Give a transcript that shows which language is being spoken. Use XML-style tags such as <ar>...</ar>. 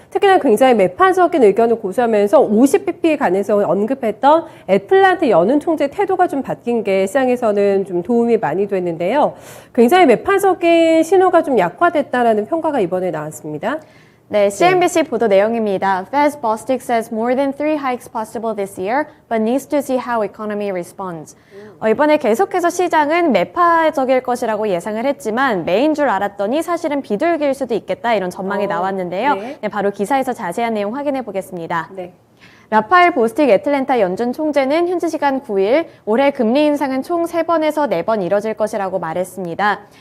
<ko>특히나 굉장히 매파적인 의견을 고수하면서 50bp 가능성을 언급했던 애틀란타 연은 총재 태도가 좀 바뀐 게 시장에서는 좀 도움이 많이 됐는데요. 굉장히 매파적인 신호가 좀 약화됐다라는 평가가 이번에 나왔습니다. 네, CNBC 보도 내용입니다.</ko> <en>Fed's Bostic says more than 3 hikes possible this year, but needs to see how economy responds.</en> <ko>이번에 계속해서 시장은 매파적일 것이라고 예상을 했지만 매인 줄 알았더니 사실은 비둘기일 수도 있겠다 이런 전망이 나왔는데요. 네, 바로 기사에서 자세한 내용 확인해 보겠습니다. 네. 라파엘 보스틱 애틀랜타 연준 총재는 현지 시간 9일 올해 금리 인상은 총 3번에서 4번 이뤄질 것이라고 말했습니다.</ko>